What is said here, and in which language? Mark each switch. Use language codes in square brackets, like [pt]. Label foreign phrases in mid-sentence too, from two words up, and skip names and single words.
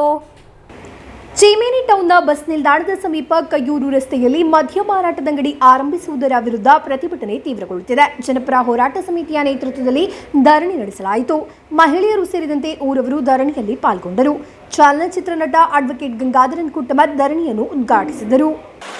[kn] ಚೀಮೇನಿ ಟೌನ್ನ ಬಸ್ ನಿಲ್ದಾಣದ ಸಮೀಪ ಕಯ್ಯೂರು ರಸ್ತೆಯಲ್ಲಿ ಮದ್ಯ ಮಾರಾಟದ ಅಂಗಡಿ ಆರಂಭಿಸುವುದರ ವಿರುದ್ಧ ಪ್ರತಿಭಟನೆ ತೀವ್ರಗೊಳ್ಳುತ್ತಿದೆ. ಜನಪರ ಹೋರಾಟ ಸಮಿತಿಯ ನೇತೃತ್ವದಲ್ಲಿ ಧರಣಿ ನಡೆಸಲಾಯಿತು. ಮಹಿಳೆಯರು ಸೇರಿದಂತೆ ಊರವರು ಧರಣಿಯಲ್ಲಿ ಪಾಲ್ಗೊಂಡರು. ಚಲನಚಿತ್ರ ನಟ ಅಡ್ವೊಕೇಟ್ ಗಂಗಾಧರನ್ ಕುಟ್ಟಮತ್ ಧರಣಿಯನ್ನು ಉದ್ಘಾಟಿಸಿದರು. [ml] ആ ഷോപ്പില്ലാതെ പോലുള്ള സങ്കടമൊന്നുമില്ല. അത് എന്തിനു തുടങ്ങി? 100 വർഷം മുമ്പ് തുടങ്ങിയ ഒരു സ്ഥാപനമാണ്. 100 വർഷം മുമ്പ് തുടങ്ങിയ ഒരു സ്ഥാപനം 100 വർഷം കഴിഞ്ഞിട്ട് 100 വർഷം കഴിഞ്ഞിട്ട്